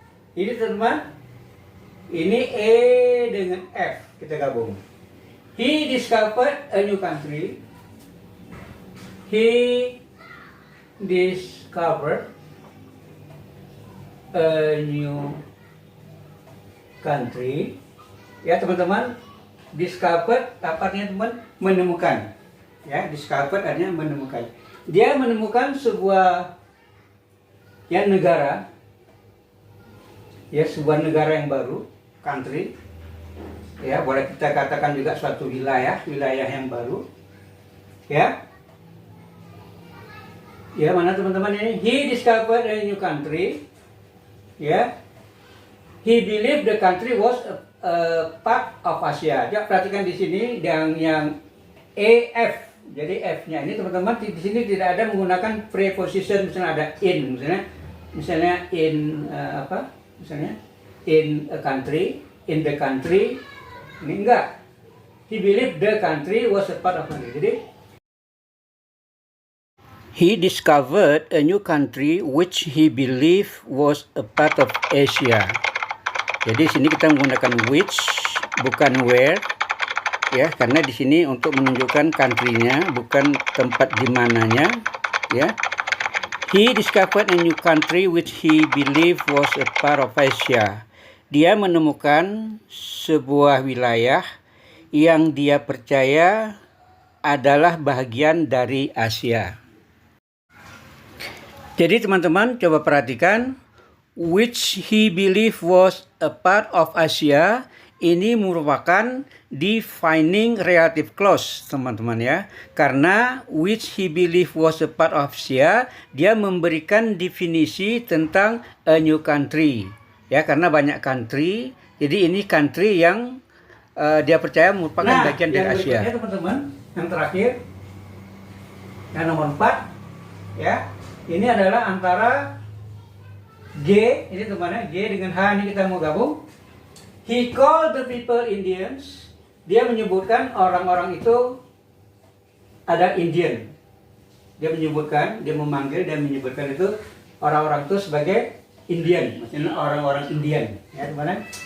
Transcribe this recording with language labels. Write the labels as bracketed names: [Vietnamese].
[Indonesian] Ini teman, ini E dengan F kita gabung. [English] He discovered a new country. He discovered a new country. [Indonesian] Ya teman-teman, discovered apa artinya teman? Menemukan. Ya, discovered artinya menemukan. Dia menemukan sebuah negara, ya sebuah negara yang baru, country. Ya, boleh kita katakan juga suatu wilayah yang baru. Ya. Ya, mana teman-teman ini? [English] He discovered a new country. Ya. He believed the country was a part of Asia. [Indonesian] Ya, perhatikan di sini yang AF. Jadi F-nya ini teman-teman di sini tidak ada menggunakan preposition, misalnya ada in, misalnya in Misalnya [English] in a country, in the country. [Indonesian] Ini enggak. [English] He believed the country was a part of Asia. Jadi he discovered a new country which he believed was a part of Asia. [Indonesian] Jadi sini kita menggunakan which, bukan where, ya, karena di sini untuk menunjukkan country-nya, bukan tempat di mananya, ya. [English] He discovered a new country which he believed was a part of Asia. [Indonesian] Dia menemukan sebuah wilayah yang dia percaya adalah bagian dari Asia. Jadi teman-teman coba perhatikan, [English] which he believed was a part of Asia, [Indonesian] ini merupakan [English] defining relative clause teman-teman ya. Karena which he believed was a part of Asia, [Indonesian] dia memberikan definisi tentang [English] a new country. [Indonesian] Ya, karena banyak country, jadi ini country yang dia percaya merupakan bagian dari Asia. Nah, teman-teman, yang terakhir, yang nomor 4, ya, ini adalah antara G, ini teman-teman, G dengan H ini kita mau gabung. [English] He called the people Indians. [Indonesian] Dia menyebutkan orang-orang itu ada Indian. Dia menyebutkan, dia memanggil dan menyebutkan itu orang-orang itu sebagai Indian, maksudnya orang-orang Indian, ya teman-teman.